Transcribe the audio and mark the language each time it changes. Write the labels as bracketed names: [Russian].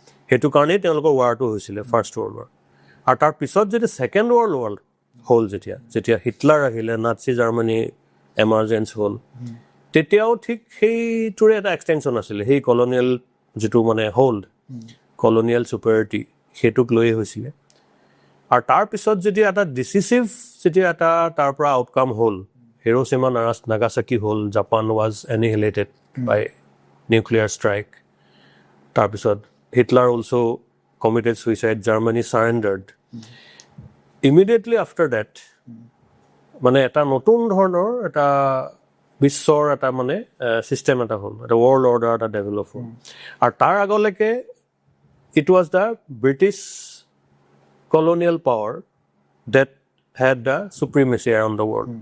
[Assamese] সেইটো কাৰণেই তেওঁলোকৰ ৱাৰটো হৈছিলে ফাৰ্ষ্ট ৱৰ্ল্ড ৱাৰ। আৰু তাৰ পিছত যেতিয়া ছেকেণ্ড ৱৰ্ল্ড ৱাৰ হ'ল যেতিয়া হিটলাৰ আহিলে নাৎসি জাৰ্মানী এমাৰ্জেঞ্চ হ'ল তেতিয়াও ঠিক সেইটোৰে এটা এক্সটেনশ্যন আছিলে সেই কলনিয়েল যিটো মানে হোল্ড কলনিয়েল ছুপাৰিটি সেইটোক লৈয়ে হৈছিলে। আৰু তাৰপিছত যেতিয়া এটা ডিচিচিভ যেতিয়া এটা তাৰ পৰা আউটকাম হ'ল হিৰোশ্বিমা নাগাচাকি হ'ল, [English] Japan was annihilated by nuclear strike. তাৰপিছত Hitler also' committed suicide, Germany surrendered. Immediately after that, [Assamese] মানে এটা নতুন ধৰণৰ এটা বিশ্বৰ এটা মানে চিষ্টেম এটা হ'ল, এটা ৱৰ্ল্ড অৰ্ডাৰ এটা ডেভেলপ হ'ল। আৰু তাৰ আগলৈকে [English] It was the British colonial power that had the supremacy around the world.